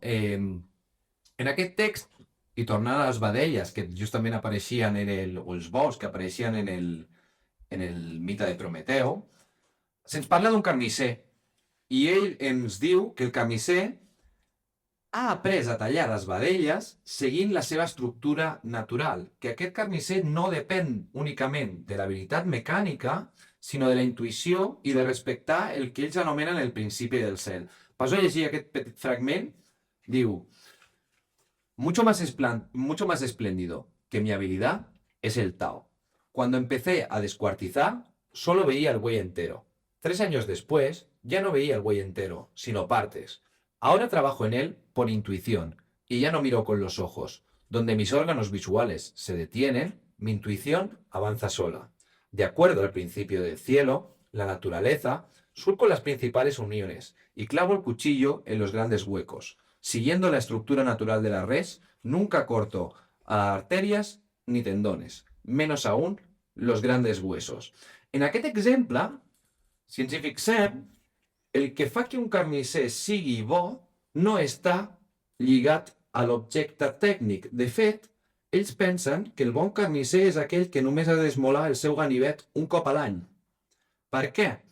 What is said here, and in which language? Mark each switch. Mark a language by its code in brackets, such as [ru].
[ca] En aquest text, i tornant a les vedelles que justament apareixien o els bous que apareixien en el mite de Prometeu, se'ns parla d'un carnisser, i ell ens diu que el carnisser ha après a tallar les vedelles seguint la seva estructura natural, que aquest carnisser no depèn únicament de l'habilitat mecànica, sinó de la intuïció i de respectar el que ells anomenen el principi del cel. Passo a llegir aquest petit fragment. Diu: [es] mucho más espléndido que mi habilidad es el Tao. Cuando empecé a descuartizar, solo veía el buey entero. 3 años después, ya no veía el buey entero, sino partes. Ahora trabajo en él por intuición, y ya no miro con los ojos. Donde mis órganos visuales se detienen, mi intuición avanza sola. De acuerdo al principio del cielo, la naturaleza, surco las principales uniones y clavo el cuchillo en los grandes huecos. Siguiendo la estructura natural de la res, nunca corto arterias ni tendones, menos aún los grandes huesos. [ca] En aquest exemple, si ens hi fixem, el que fa que un carnisser sigui bo no està lligat a l'objecte tècnic. De fet, ells pensen que el bon carnisser és aquell que només ha d'esmolar el seu ganivet un cop a l'any. Per què?